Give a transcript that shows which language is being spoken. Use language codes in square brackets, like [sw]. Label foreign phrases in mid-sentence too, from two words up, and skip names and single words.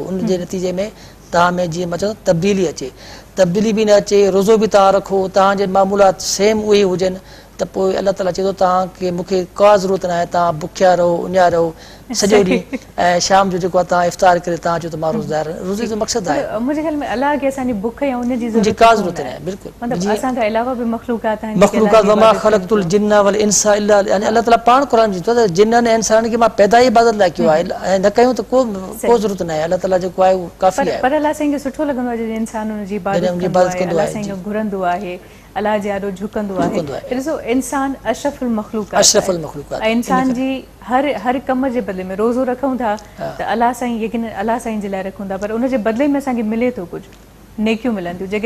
[sd] उनजे नतीजे में तव्हां में जीअं मां चवां तब्दीली अचे, तब्दीली बि न अचे, रोज़ो बि तव्हां रखो, तव्हांजे मामूलात सेम उहे हुजनि त पोइ अल्लाह ताला चए थो तव्हांखे मूंखे का ज़रूरत न आहे, तव्हां बुखिया रहो, उञा रहो सॼो ॾींहुं ऐं शाम जो जेको आहे तव्हां इफ़्तार करे तव्हां चओ त मां रोज़दार। रोज़े जो मक़सदु आहे मुंहिंजे ख़्याल में अलाह खे असांजी बुख या उन जी का ज़रूरत न आहे। बिल्कुलु मतिलबु असां खां अलावा बि मख़लूक़ात आहिनि। मख़लूक़ात [ar] وما خلقت الجن والإنس إلا [sd] यानी अल्लाह ताला पाण क़ुर में चयो त जिन्ननि ऐं इंसाननि खे मां पैदा ई इबादत लाइ कयो आहे ऐं न कयूं त को ज़रूरत न आहे। अल्लाह ताला जेको आहे उहो काफ़ी आहे। पर अलाह साईं खे सुठो लॻंदो आहे जॾहिं इंसान उन जी इबादत कंदो आहे, अलाह साईं खे घुरंदो आहे, अलाह जे आॾो झुकंदो आहे। ॾिसो इंसान अशरफुल मख़लूक़ात ऐं इंसान जी हर कम जे बदिले में रोज़ो रखूं था त अलाह साईं यकीन अलाह साईं जे लाइ रखूं था, पर उनजे बदिले में असांखे मिले थो कुझु, नेकियूं मिलनि थियूं।